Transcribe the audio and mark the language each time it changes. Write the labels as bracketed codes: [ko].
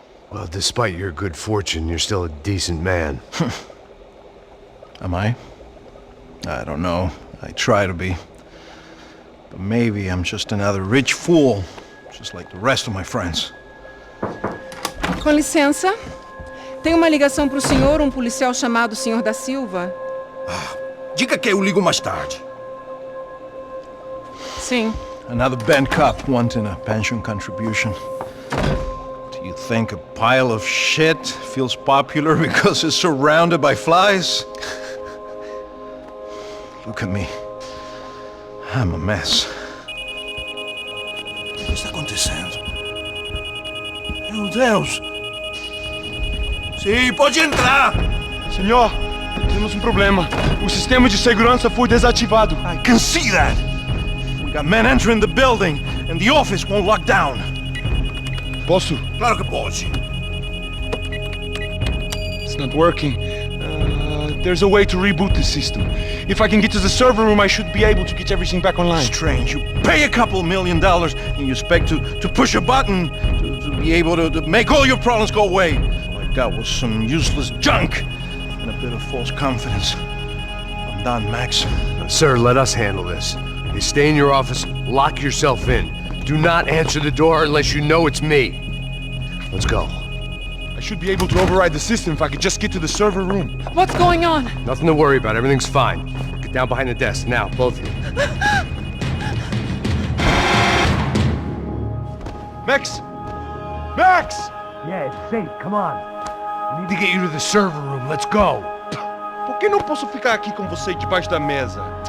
[en] Well, despite your good fortune, you're still a decent man. Am I? I don't know. I try to be. But maybe I'm just another rich fool, just like the rest of my friends. [pt] Com licença. Tem uma ligação para o senhor, um policial chamado Sr. da Silva. Diga que eu ligo mais tarde. Sim. [en] Another bent cop wanting a pension contribution. Do you think a pile of shit feels popular because it's surrounded by flies? Look at me. I'm a mess. [pt] O que está acontecendo? Meu Deus! Sim, pode entrar! Senhor, temos um problema. O sistema de segurança foi desativado. [en] I can see that! We got men entering the building, and the office won't lock down. [pt] Posso? Claro que pode. [en] It's not working. There's a way to reboot the system. If I can get to the server room, I should be able to get everything back online. Strange. You pay a couple $1 million, and you expect to push a button to be able to make all your problems go away. All I got was some useless junk and a bit of false confidence. I'm done, Max. Sir, let us handle this. You stay in your office, lock yourself in. Do not answer the door unless you know it's me. Let's go. I should be able to override the system if I could just get to the server room. What's going on? Nothing to worry about. Everything's fine. Get down behind the desk. Now, both of you. Max! Max! Yeah, it's safe. Come on. We need to get you to the server room. Let's go. [pt] Por que não posso ficar aqui com você debaixo da mesa?